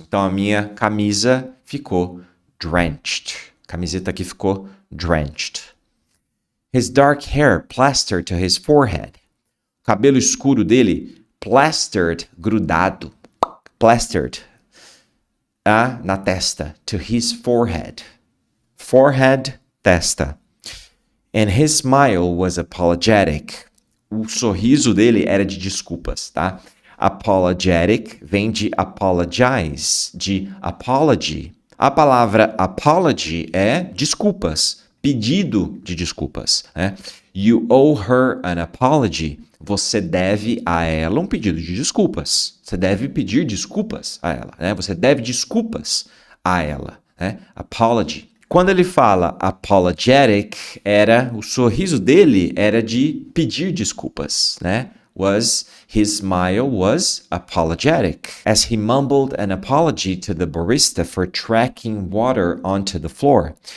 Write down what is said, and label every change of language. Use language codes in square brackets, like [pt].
[pt] Então a minha camisa ficou drenched. A camiseta aqui ficou drenched. [en] His dark hair plastered to his forehead. [pt] O cabelo escuro dele, plastered, grudado. [en] Plastered [pt] na testa. [en] To his forehead. Forehead, testa. And his smile was apologetic. [pt] O sorriso dele era de desculpas, tá? Apologetic vem de apologize, de apology. A palavra apology é desculpas, pedido de desculpas, né? [en] You owe her an apology. [pt] Você deve a ela um pedido de desculpas. Você deve pedir desculpas a ela, né? Você deve desculpas a ela, né? Apology. Quando ele fala apologetic, o sorriso dele era de pedir desculpas, né? [en] His smile was apologetic, as he mumbled an apology to the barista for tracking water onto the floor.